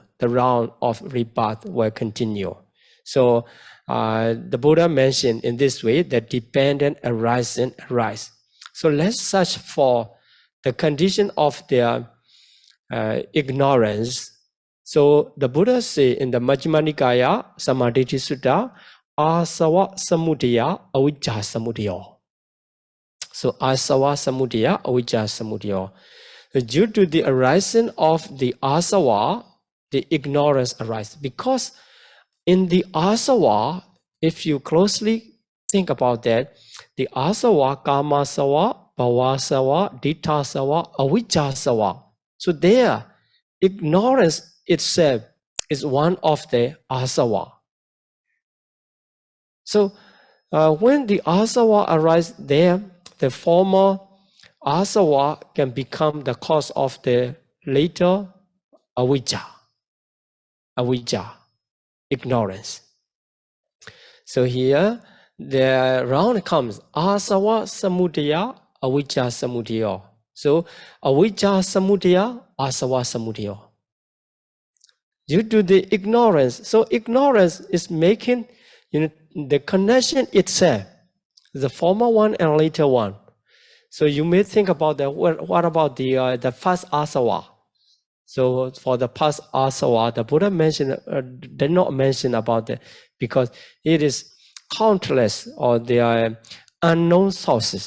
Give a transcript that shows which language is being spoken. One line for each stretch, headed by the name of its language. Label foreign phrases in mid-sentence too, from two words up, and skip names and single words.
English: The round of rebirth will continue. So the Buddha mentioned in this way that dependent arising arise. So let's search for the condition of their ignorance. So the Buddha say in the Majjhima Nikaya Samadhi Sutta,
Pali: asava samudaya avijja samudaya. So asava samudaya avijja samudaya.
English: So due to the arising of the asava, the ignorance arises. Because in the asava, if you closely think about that, the asava,
Pali: kama sava, bhava sava, ditta sava, avijja sava.
English: So there, ignorance itself is one of the asava. So when the asava arises there, the former asava can become the cause of the later avijja, ignorance. So here, the round comes
Pali: asava samudaya, avijja samudaya. So avijja samudaya, asava samudaya.
English: Due to the ignorance, so ignorance is making the connection itself, the former one and later one. So you may think about that. What about the first asava? So for the past asava, the Buddha did not mention about that because it is countless, or there are unknown sources.